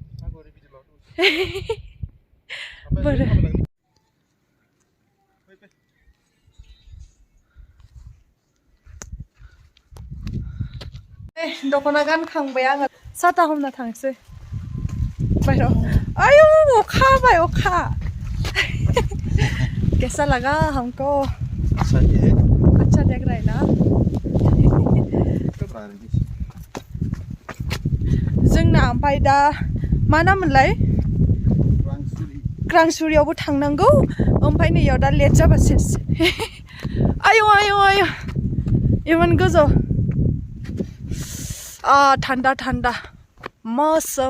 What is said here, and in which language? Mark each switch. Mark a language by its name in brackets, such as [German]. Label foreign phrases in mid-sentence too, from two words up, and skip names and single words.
[Bodo] बोरो दख'ना गानखांबाय आङो साथा हमना थांसै बायह्राव आयौ अखा हाबाय अखा [Hindi] कैसा लगा हमको अच्छा देख रहा है ना [Bodo] जोंना ओमफ्राय दा मा नाममोनलाय क्रांसुरियावबो थांनांगौ ओमफ्राय नैयाव दा लेट जाबा सेस आयौ आयौ आयौ इमान गोजौ थान्दा थान्दा मौसम